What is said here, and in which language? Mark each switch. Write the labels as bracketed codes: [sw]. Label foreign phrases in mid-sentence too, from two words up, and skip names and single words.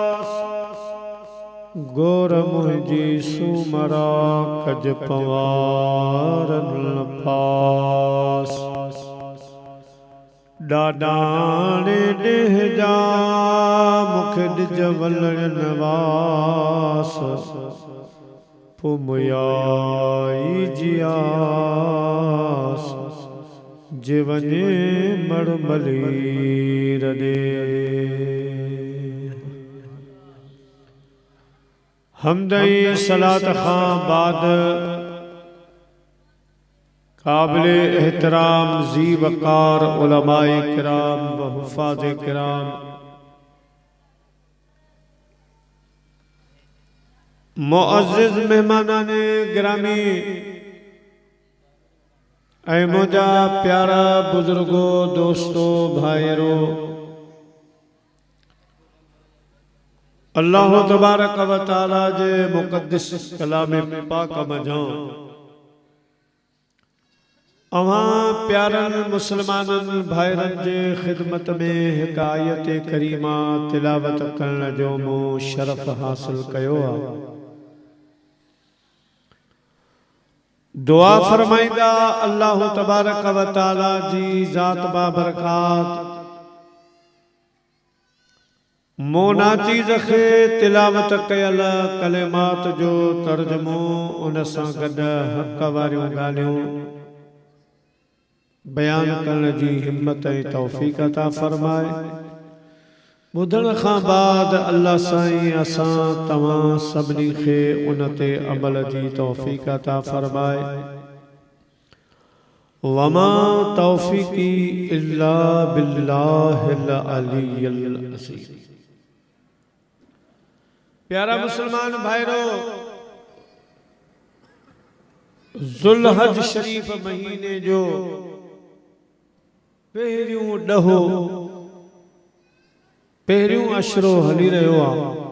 [sd] गोर मुंहिंजी सुमरा कज पवारन पास ॾाॾाणे ॾेह जा मुख ॾिज वलण नवास पो मुयाई जियास जीवने मड़मली रडे हमदई सलात खां बाद काबिल एहतराम जी वकार उलमाए किराम व हुफ़ाज़ किराम, मुअज़्ज़िज़ मेहमानाने गिरामी, ऐ मुझा प्यारा बुजुर्गो दोस्तों भाइरो, [ar] الله تبارك وتعالى [sd] जे मुक़द्दस कलाम पाक मझां अवां प्यारन मुसलमानन भाइरन जे खिदमत में हिक आयत करीमा तिलावत करण जो मो शरफ हासिल कयो आ। दुआ फरमाइंदा [ar] الله تبارك وتعالى [sd] जी ज़ात बाबरकात मोनाची ज़खे तिलावत कयल कलिमात जो तर्जुमो उन सां गॾु हक़ वारियूं ॻाल्हियूं बयान करण जी हिम्मत ऐं तौफ़ीक़ अता फरमाए। ॿुधण खां बाद अल्लाह साईं असां तव्हां सभिनी खे उन ते अमल जी तौफ़ीक़ अता फरमाए। [ar] وما توفيقي إلا بالله العلي العزيز. [sd] प्यारा मुसलमान भाइरो, ज़ुल्हज शरीफ महीने जो पहिरियों ॾहो पहिरियों अशरो हली रहियो आहे।